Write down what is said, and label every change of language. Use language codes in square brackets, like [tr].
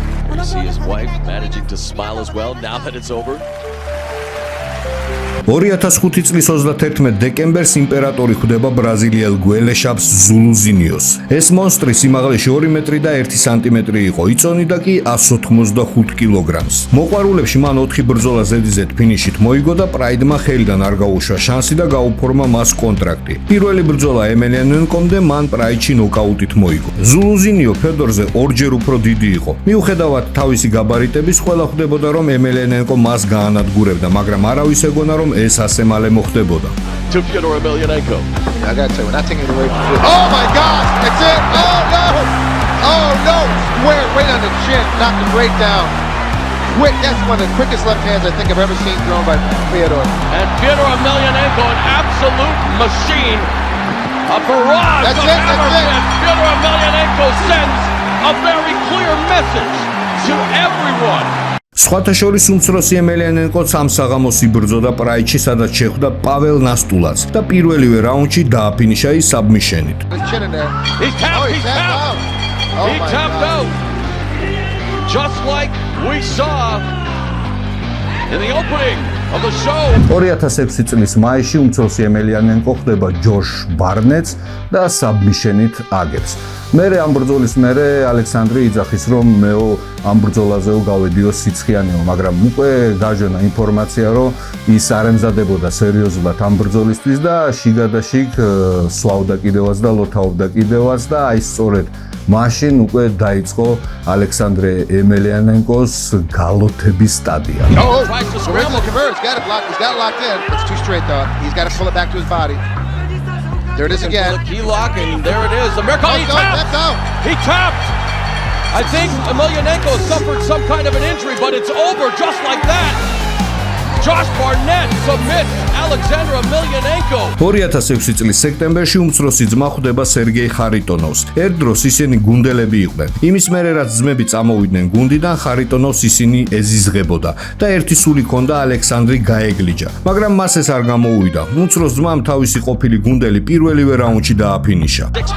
[en] We see his wife managing to smile as well now that it's over. [ka] 2005 წლის 31 დეკემბერს იმპერატორი ხვდება ბრაზილიელ გველეშაპს ზულუზინიოს. ეს მონსტრი სიმაღლეში 2 მეტრი და 1 სანტიმეტრი იყო, იწონიდა კი 185 კილოგრამს. მოყვარულებში მან 4 ბრძოლა ზედიზედ ფინიშით მოიგო და პრაიდმა ხელიდან არ გაუშვა შანსი და გაუფორმა მას კონტრაქტი. პირველი ბრძოლა ემელიანენკომდე მან პრაიდში ნოკაუტით მოიგო. ზულუზინიო ფედორზე ორჯერ უფრო დიდი იყო. მიუხედავად თავისი გაბარიტების, ყველა ხვდებოდა რომ ემელიანენკო მას გაანადგურებდა, მაგრამ არავის ეგონა რომ ეს ასე მალე მოხდებოდა. [en] To Fyodor Emelianenko. I gotta say, we're not taking it away from Fyodor. Oh my God! That's it! Oh no! Oh no! Square right on the chin, knocked him right down. Quick, that's one of the quickest left hands I think I've ever seen thrown by Fyodor. And Fyodor Emelianenko, an absolute machine. A barrage That's of it, that's hammer it. fists. Fyodor Emelianenko sends a very clear message to everyone. [ka] სხვათა შორის უმცროსი ემელიანენკოც ამ საღამოს იბრძოდა პრაიდში, სადაც შეხვდა პაվել ნასტულაც და პირველივე რაუნდში დააფინიშა ის საბმიშენით. [en] He's tapped out. Just like we saw in the opening of the show. [ka] 2006 წლის მაისში უმცროსი ემელიანენკო ხდება ჯოშ ბარნეტს და საბმიშენით აგებს. მერე ამ ბრძოლის მერე ალექსანდრი იძახის რომ მეო ამ ბრძოლაზეო გავედიო სიცხიანეო, მაგრამ უკვე გაჟონა ინფორმაცია რომ ის არ ემზადებოდა სერიოზულად ამ ბრძოლისთვის და შიგადაშიგ სვავდა კიდევაც და ლოთავობდა კიდევაც და აი სწორედ მაშინ უკვე დაიწყო ალექსანდრე ემელიანენკოს გალოთების სტადია. [en] Oh, tries to scramble, converts, got it blocked, he's got it locked in. It's too straight though. He's got to pull it back to his body. There it is again. Key lock, and there it is. America, he tapped. He tapped. I think Emelianenko suffered some kind of an injury, but it's over just like that. Josh Barnett submits Alexander Emelianenko. [ka] 2006 წლის სექტემბერში უმცროსი ძმა ხვდება სერგეი ხარიტონოვს. ერთ დროს ისინი გუნდელები იყვნენ. იმის მერე რაც ძმები წამოვიდნენ გუნდიდან, ხარიტონოვს ისინი ეზიზღებოდა და ერთი სული ჰქონდა ალექსანდრი გაეგლიჯა. მაგრამ მას ეს არ გამოუვიდა. უმცროს ძმამ თავისი ყოფილი გუნდელი პირველივე რაუნდში დააფინიშა.